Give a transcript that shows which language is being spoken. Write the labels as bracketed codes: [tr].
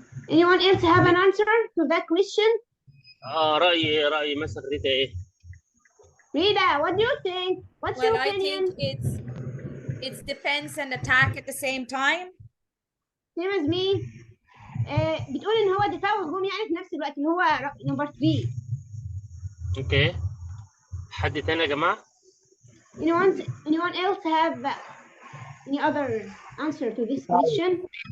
[en] Anyone else have an answer to that question? [ar] رأيي مثلا ريتا ايه؟ [en] Rita, what do you think? What's your opinion? I think it's defense and attack at the same time. Same as me. بتقول ان هو دفاع وهجوم يعني في نفس الوقت، اللي هو نمبر 3. [ar] اوكي حد تاني يا جماعه؟ [en] Anyone else have any other answer to this question?